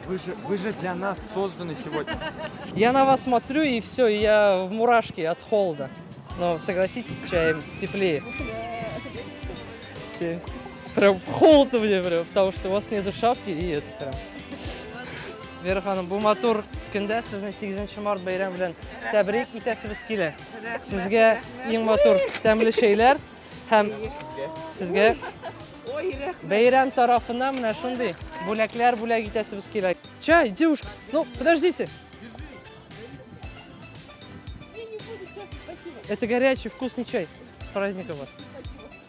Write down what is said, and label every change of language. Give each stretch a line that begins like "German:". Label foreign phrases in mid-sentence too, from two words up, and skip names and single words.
Russian: Вы же для нас созданы сегодня. Я на вас смотрю, и все, и я в мурашке от холода. Но согласитесь, с чаем теплее. Прям холод у меня, прям, потому что у вас нету шапки, и это прям.
Tatar: Вера ханым, бу матур көндә сезне 8 март бәйрәм белән тәбрик итәсебез килә. Сезгә иң матур тәмле чәйләр һәм сезгә бәйрәм тарафыннан менә шундый бүләкләр бүләк итәсебез килә.
Russian: Чай, девушка, ну подождите. Я не буду, честно, спасибо. Это горячий вкусный чай. С праздником вас.